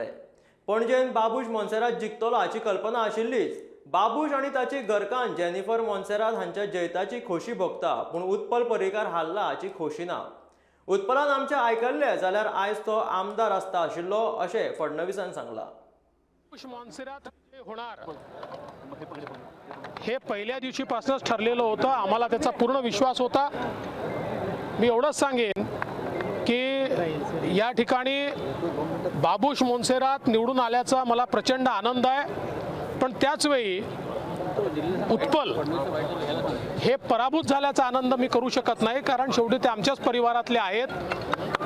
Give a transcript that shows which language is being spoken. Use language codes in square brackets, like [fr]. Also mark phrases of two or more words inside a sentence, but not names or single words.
[kok] पणजेन बाबूश मोन्सेरात जिखतलो हाची कल्पना आशिल्लीच। बाबूश आनी ताची घरकान्न जेनिफर मोन्सेरात हांच्या जैताची खोशी भोगता, पूण उत्पल पर्रीकर हारला हाची खोशी ना। उत्पलान आमचे आयकल्ले जाल्यार आयज तो आमदार आसता आशिल्लो अशें फडणवीसान सांगला। [mr] बाबूश मोन्सेरात होणार हे पहिल्या दिवशीपासूनच ठरलेलं होतं। आम्हाला त्याचा पूर्ण विश्वास होता। मी एवढंच सांगेन की या ठिकाणी बाबूश मोन्सेरात निवडून आल्याचा मला प्रचंड आनंद आहे, पण त्याच वेळी उत्पल हे पराभूत झाल्याचा आनंद मी करू शकत नाही, कारण शेवटी ते आमच्याच परिवारातले आहेत।